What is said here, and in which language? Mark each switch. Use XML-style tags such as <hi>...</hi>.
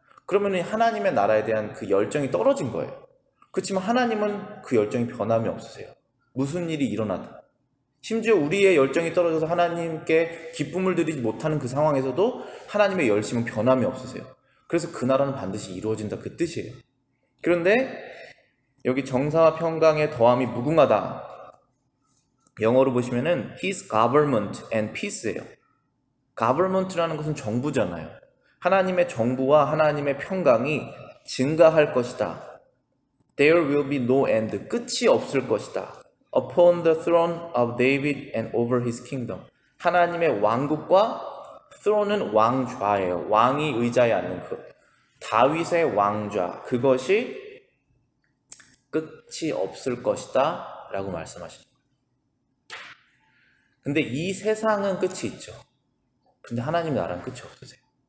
<ko>그러면 하나님의 나라에 대한 그 열정이 떨어진 거예요. 그렇지만 하나님은 그 열정이 변함이 없으세요. 무슨 일이 일어나든. 심지어 우리의 열정이 떨어져서 하나님께 기쁨을 드리지 못하는 그 상황에서도 하나님의 열심은 변함이 없으세요. 그래서 그 나라는 반드시 이루어진다, 그 뜻이에요. 그런데 여기 정사와 평강의 더함이 무궁하다. 영어로 보시면은</ko> <en>His government and peace예요.</en> <ko>government라는 것은 정부잖아요. 하나님의 정부와 하나님의 평강이 증가할 것이다.</ko> <en>There will be no end.</en> <ko>끝이 없을 것이다.</ko> <en>Upon the throne of David and over his kingdom.</en> <ko>하나님의 왕국과 throne은 왕좌예요. 왕이 의자에 앉는 그 다윗의 왕좌, 그것이 끝이 없을 것이다 라고 말씀하십니다. 근데 이 세상은 끝이 있죠. 근데 하나님 나라는 끝이 없으세요.</ko>